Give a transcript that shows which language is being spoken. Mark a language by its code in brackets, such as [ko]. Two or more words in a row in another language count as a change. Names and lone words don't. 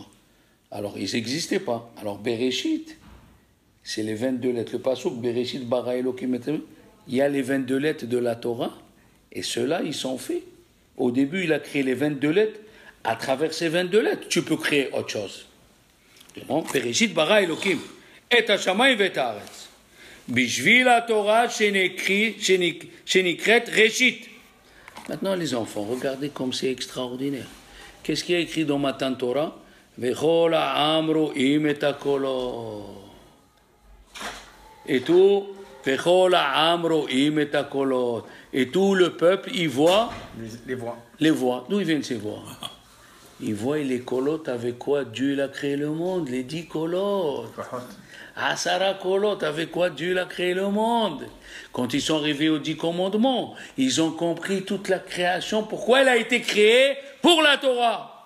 [fr] Alors, ils n'existaient pas. Alors, Bereshit, c'est les 22 lettres. Le pasuk, [he] בראשית ברא אלהים, [fr] il y a les 22 lettres de la Torah, et ceux-là, ils sont faits. Au début, il a créé les 22 lettres à travers ces 22 lettres, tu peux créer autre chose. Bon, [he] בראשית ברא אלהים את השמים ואת הארץ. בשביל התורה שנקראת ראשית. [fr] Maintenant, les enfants, regardez comme c'est extraordinaire. Qu'est-ce qu'il y a écrit dans [he] מתן תורה? וכל העם רואים את הקולות. [fr] Et tout, [he] וכל העם רואים את הקולות. [fr] Et tout le peuple, il voit les voix. Les voix. D'où ils viennent ces voix? Ils voient les colottes avec quoi Dieu il a créé le monde, les 10 colottes. Asara colottes, avec quoi Dieu il a créé le monde. Quand ils sont arrivés aux 10 commandements, ils ont compris toute la création, pourquoi elle a été créée pour la Torah.